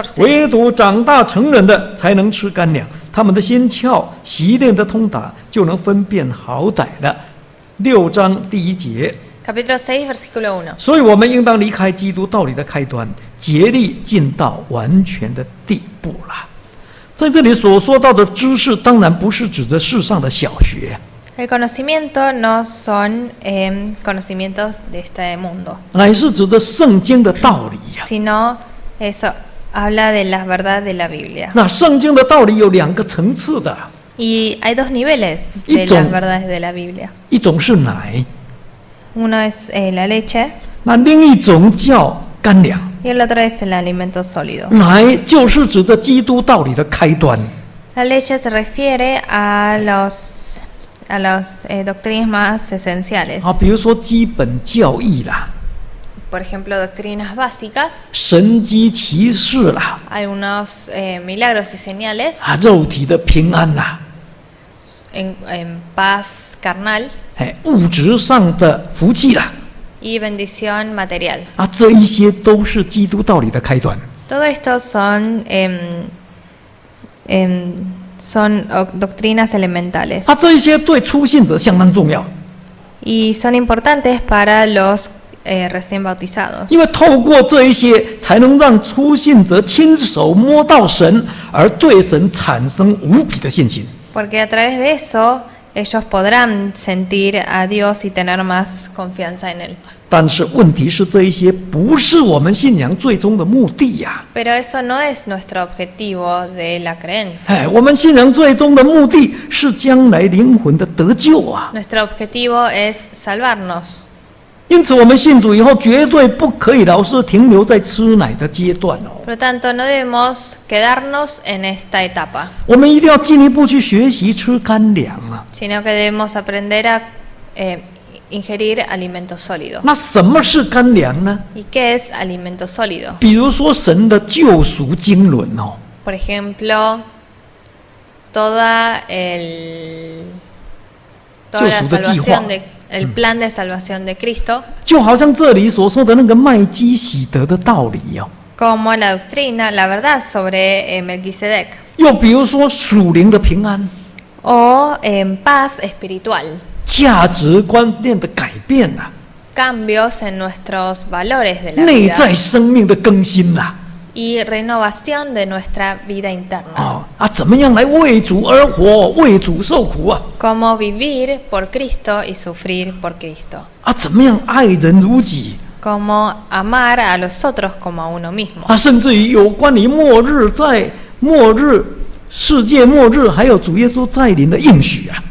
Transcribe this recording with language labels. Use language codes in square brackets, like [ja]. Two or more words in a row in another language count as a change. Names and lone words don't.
[zh] 唯独长大成人的才能吃干粮，他们的心窍习练的通达，就能分辨好歹了。6章第1节， [es] Capítulo 6, versículo 1. [zh] 所以我们应当离开基督道理的开端，竭力进到完全的地步了。在这里所说到的知识，当然不是指着世上的小学， [es] El conocimiento no son conocimientos de este mundo, [zh] 乃是指着圣经的道理呀、 [es] sino eso habla de las verdades de la Biblia. [zh] 那圣经的道理有2个层次的， [es] Y hay dos niveles de las verdades de la Biblia. [zh] 一种是奶， [es] Uno es la leche [zh] 那另一种叫干粮。 [es] y el otro es el alimento sólido. [zh] 奶就是指着基督道理的开端， [es] La leche se refiere a las doctrinas más esenciales. [zh] 啊，比如说基本教义啦， [es] Por ejemplo, doctrinas básicas, [zh] 神迹奇事啦， [es] algunos milagros y señales, [zh] 啊，肉体的平安啦， [es] en paz carnal [zh] 哎，物质上的福气啦， [es] y bendición material. [zh] 啊，这一些都是基督道理的开端。 [es] Todo esto son doctrinas elementales [zh] 啊，这一些对初信者相当重要， [es] y son importantes para los recién bautizados, [zh] 因为透过这一些，才能让初信者亲手摸到神，而对神产生无比的信心。 [es] porque a través de eso ellos podrán sentir a Dios y tener más confianza en Él. [zh] 但是问题是，这一些不是我们信仰最终的目的呀。 [es] Pero eso no es nuestro objetivo de la creencia. [zh] 哎，我们信仰最终的目的是将来灵魂的得救啊！ [es] Nuestro objetivo es salvarnos. [zh] 因此，我们信主以后，绝对不可以老是停留在吃奶的阶段哦。 [es] Por lo tanto, no debemos quedarnos en esta etapa, [zh] 我们一定要进一步去学习吃干粮啊！ [es] sino que debemos aprender a ingerir alimento sólido. [zh] 那什么是干粮呢？ [es] ¿Y qué es alimento sólido? [zh] 比如说神的救赎经纶哦， [es] Por ejemplo, toda la salvación el plan de salvación de Cristo, [zh] 就好像这里所说的那个麦基洗德的道理哦。 [es] como la doctrina, la verdad sobre Melquisedec, [zh] 又比如说属灵的平安、 [es] o paz espiritual, [zh] 价值观念的改变啊， [es] cambios en nuestros valores de la [zh] 内 [es] vida [zh] 在生命的更新啊。 [es] y renovación de nuestra vida interna. [zh] 怎么样来为主而活，为主受苦啊？ [es] Cómo vivir por Cristo y sufrir por Cristo. [zh] 怎么样爱人如己？ [es] Cómo amar a los otros como a uno mismo. [zh] 甚至于有关于末日，在末日、世界末日，还有主耶稣再临的应许啊。